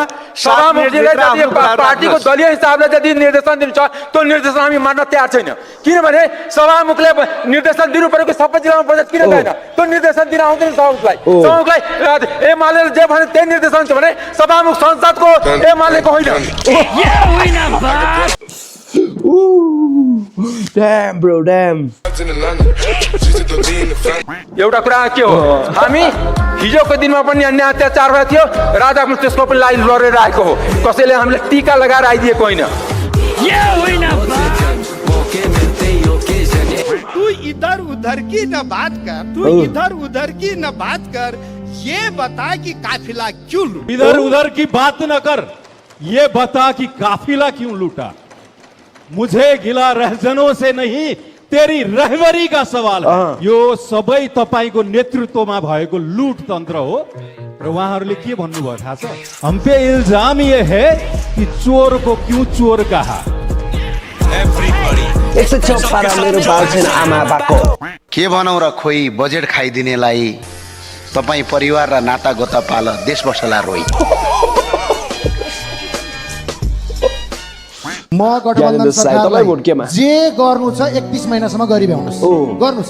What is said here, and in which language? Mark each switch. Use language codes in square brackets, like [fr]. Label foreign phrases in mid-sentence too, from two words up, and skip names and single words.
[ne] पार्टीको दलीय हिसाबले यदि निर्देशन दिन्छ त्यो निर्देशन हामी मान्न तयार छैन. किनभने सभामुखले निर्देशन दिनु परेको सबै जिल्लामा बजेट किन दिएन? त्यो निर्देशन दिन आउँदैन सभामुखलाई. एमाले जे भने त्यही निर्देशन छ भने सभामुख संसदको एमालेको होइन. [en] Damn bro, damn. [ne] एउटा कुरा के हो, हामी हिजोको दिनमा पनि अन्याय अत्याचार भएको थियो, राजा पनि त्यसको पनि लागि लडेर आएको हो. कसैले हामीलाई टीका लगाएर आइदिएको होइन. [hi] तू इधर उधर की न बात कर. ये बता कि काफिला क्यों लूटा? इधर उधर की बात न कर, ये बता कि काफिला क्यों लूटा. मुझे गिला रहजनों से नहीं, तेरी रहबरी का सवाल है. [ne] यो सबै तपाईको नेतृत्वमा भएको लूट तन्त्र हो र उहाँहरूले के भन्नुभयो थाहा छ? [hi] हम पे इल्जाम ये है कि चोर को क्यों चोर कहा. [ne] मेरो बाल छैन आमा बाको. के भनौं र खोइ बजेट खाइदिनेलाई तपाई परिवार र नाता गोता पाल देश बसला रोइ. म गठबन्धन सरकारलाई जे गर्नु छ 31 महिनासम्म गरी भ्याउनुस्.